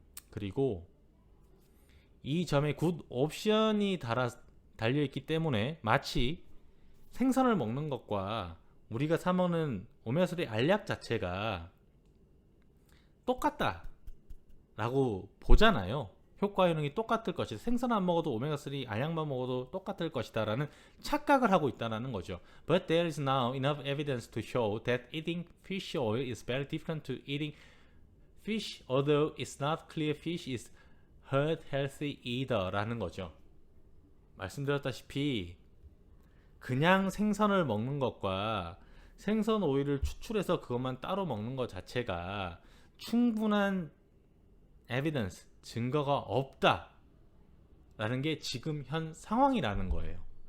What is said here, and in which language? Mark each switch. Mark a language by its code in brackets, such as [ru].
[ko] 그리고 이 점에 굿 옵션이 달려있기 때문에 마치 생선을 먹는 것과 우리가 사 먹는 오메가3 알약 자체가 똑같다 라고 보잖아요. 효과 효능이 똑같을 것이다, 생선 안 먹어도 오메가3 알약만 먹어도 똑같을 것이다 라는 착각을 하고 있다는 거죠. [en] But there is now enough evidence to show that eating fish oil is very different to eating fish, although it's not clear fish is heart healthy either [ko] 라는 거죠. 말씀드렸다시피 그냥 생선을 먹는 것과 생선 오일을 추출해서 그것만 따로 먹는 것 자체가 충분한 에비던스, 증거가 없다 라는 게 지금 현 상황이라는 거예요.